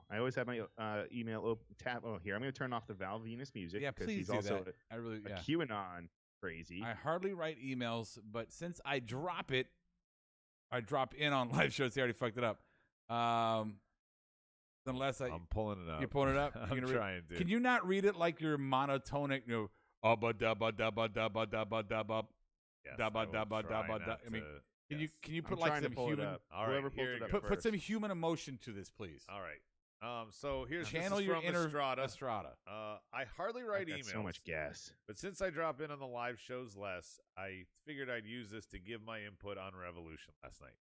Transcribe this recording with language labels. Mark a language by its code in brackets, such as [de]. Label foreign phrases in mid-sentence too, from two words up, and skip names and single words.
[en] I always have my email tab. Oh, here I'm going to turn off the Val Venus music. Yeah, please he's do also that. A QAnon crazy. I hardly write emails, but since I drop it, I drop in on live shows. He already fucked it up. Unless I'm pulling it up. You're pulling it up? I'm trying to. Can you not read it like you're monotonic, ubba dabba dabba dabba dabba dabba Yes, dabba dabba dabba dabba. I mean, Can you put I'm like trying some to pull human it up. All right, Whoever pulls here it you up go. put some first. human emotion to this, please. All right. So here's Channel this is your from inner Estrada. Estrada. I hardly write I've got emails. so much gas. But since I drop in on the live shows less, I figured I'd use this to give my input on Revolution last night.